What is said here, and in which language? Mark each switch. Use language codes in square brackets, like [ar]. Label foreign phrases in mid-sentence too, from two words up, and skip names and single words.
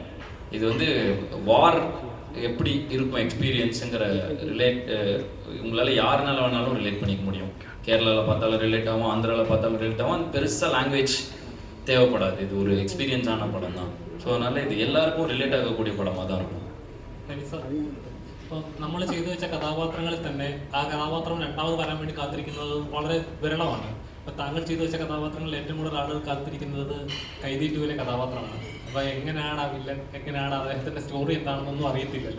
[ta] இது வந்து வார் எப்படி இருக்கும் எக்ஸ்பீரியன்ஸுங்கிற உங்களால் யாருனால வேணாலும் ரிலேட் பண்ணிக்க முடியும். கேரளாவில் பார்த்தாலும் ரிலேட் ஆகும், ஆந்திராவில் பார்த்தாலும் ரிலேட் ஆகும். அது பெருசாக லாங்குவேஜ் தேவைப்படாது. இது ஒரு எக்ஸ்பீரியன்ஸான படம் தான். ஸோ அதனால் இது எல்லாருக்கும் ரிலேட் ஆகக்கூடிய படமாக தான் இருக்கும். [ml] സരി സാർ, ഇപ്പോൾ നമ്മൾ ചെയ്തു വെച്ച കഥാപാത്രങ്ങളിൽ തന്നെ ആ കഥാപാത്രം രണ്ടാമത് വരാൻ വേണ്ടി കാത്തിരിക്കുന്നത് വളരെ വിരളമാണ്. അപ്പോൾ താങ്കൾ ചെയ്തു വെച്ച കഥാപാത്രങ്ങളിൽ ഏറ്റവും കൂടുതൽ ആളുകൾ കാത്തിരിക്കുന്നത് കൈദി 2-ലെ കഥാപാത്രമാണ്. അപ്പോൾ എങ്ങനെയാണ് ആ വില്ലൻ, എങ്ങനെയാണ് അദ്ദേഹത്തിൻ്റെ സ്റ്റോറി എന്താണെന്നൊന്നും അറിയത്തില്ലല്ലോ.